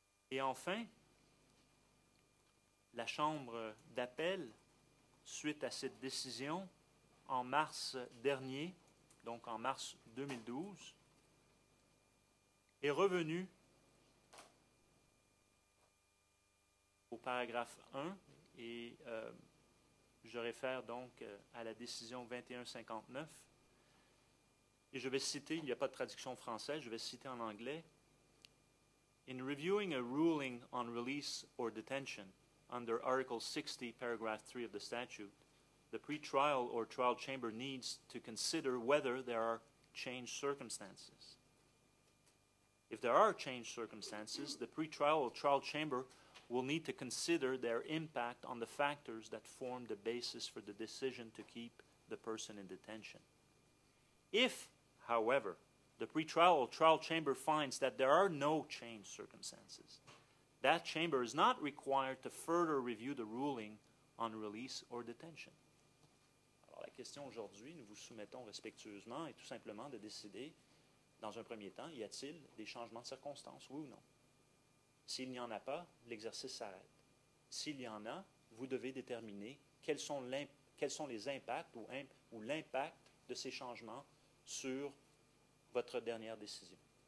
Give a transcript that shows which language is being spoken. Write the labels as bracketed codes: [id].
[fr] Et enfin, la Chambre d'appel, suite à cette décision, en mars dernier, donc en mars 2012, est revenue au paragraphe 1, et je réfère donc à la décision 2159, et je vais citer, il n'y a pas de traduction française, je vais citer en anglais. [en] In reviewing a ruling on release or detention under Article 60, paragraph 3 of the statute, the pretrial or trial chamber needs to consider whether there are changed circumstances. If there are changed circumstances, the pretrial or trial chamber will need to consider their impact on the factors that form the basis for the decision to keep the person in detention. If, however, the pretrial or trial chamber finds that there are no changed circumstances, that chamber is not required to further review the ruling on release or detention. [fr] Alors, la question aujourd'hui, nous vous soumettons respectueusement, est tout simplement de décider, dans un premier temps, y a-t-il des changements de circonstances, oui ou non? S'il n'y en a pas, l'exercice s'arrête. S'il y en a, vous devez déterminer quels sont les impacts ou l'impact de ces changements sur votre dernière décision.